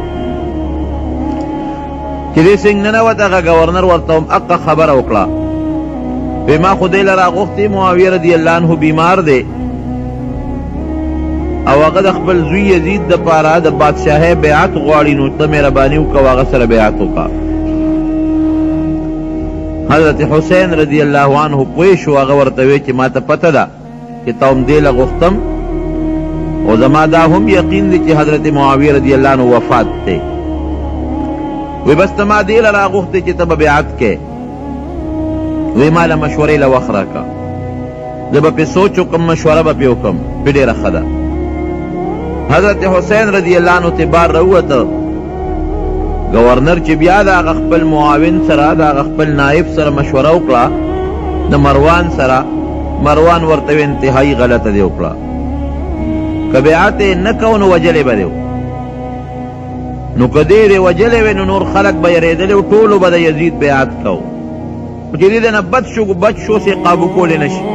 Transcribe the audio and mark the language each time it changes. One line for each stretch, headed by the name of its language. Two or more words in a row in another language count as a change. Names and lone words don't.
Pashto: چې دې څنګ ننوت هغه ګورنر ورته هم حقه خبره وکړه وی ما خو دی له راغوښتې معاویه
Arabic: رضی الله عنه
Pashto: بیمار دی او هغه د خپل زوی یزید دپاره د بادشاهۍ بیعت غواړي نو ته مهرباني وکړه هغه سره بیعت وکړه. حضرت حسین
Arabic: رضی اللہ عنہ
Pashto: پوه شو، هغه ورته وی چې ما ته پته ده چې تا هم دې له غوښتم او زما دا هم یقین دی چې حضرت معاویه
Arabic: رضی اللہ عنہ
Pashto: وفات دی. وی بس ته ما دې له راغوښتې چې ته به بیعت کې. وی ما له مشورې له وخت راکړه، زه به پې سوچ وکړم، مشوره به پې وکړم، پې ډېره ښه ده. حضرت حسین
Arabic: رضی اللہ عنہ
Pashto: ته بار راووته. گورنر چې بیا د هغه خپل معاون سره، د هغه خپل نائب سره مشوره وکړه د مروان سره، مروان ورته وی انتهایی غلطه دی وکړه، که بیعت یې نه کو نو وجلی به دی، نو که دې دې وجلی وی نو نور خلک به یېرېدلي و، ټولو به د یزید بیعت کو، چې دې نه بد شو سې قابو کولی نه شي.